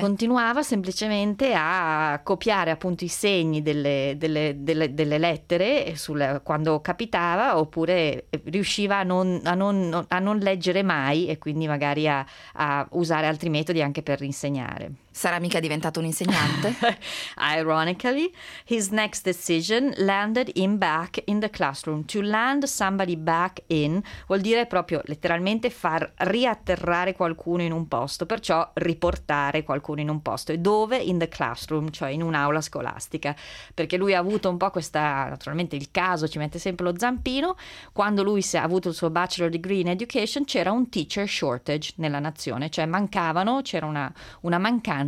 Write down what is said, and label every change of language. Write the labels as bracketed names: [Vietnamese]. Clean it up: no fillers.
[Italian] Continuava semplicemente a copiare appunto i segni delle lettere quando capitava, oppure riusciva a non leggere mai e quindi magari a usare altri metodi anche per insegnare. Sarà mica diventato un insegnante? [English] Ironically, his next decision landed him back in the classroom. To land somebody back in [Italian] vuol dire proprio letteralmente far riatterrare qualcuno in un posto, perciò riportare qualcuno in un posto. E dove? [English] In the classroom, [Italian] cioè in un'aula scolastica. Perché lui ha avuto un po' questa, naturalmente il caso ci mette sempre lo zampino, quando lui ha avuto il suo [English] bachelor degree in education [Italian] c'era un [English] teacher shortage [Italian] nella nazione, cioè c'era una mancanza.